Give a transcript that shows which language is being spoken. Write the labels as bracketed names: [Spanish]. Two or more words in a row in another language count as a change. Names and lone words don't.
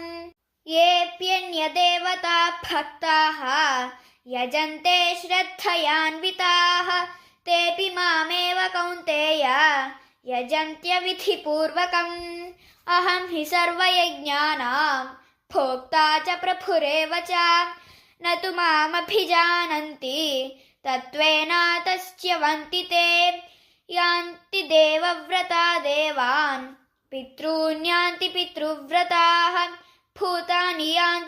[Sanskrit] येऽप्यन्यदेवता भक्ताः यजन्ते श्रद्धयान्विताः तेऽपि मामेव कौन्तेय यजन्त्यविधिपूर्वकम्। अहं हि सर्वयज्ञानां భోక్తా చ ప్రభురేవ చ న తు మామభిజానంతి తత్వేన తస్యవంతి తే యాంతి దేవవ్రతా దేవాన్ పితॄన్యాంతి పితృవ్రతాః భూతాని యాంతి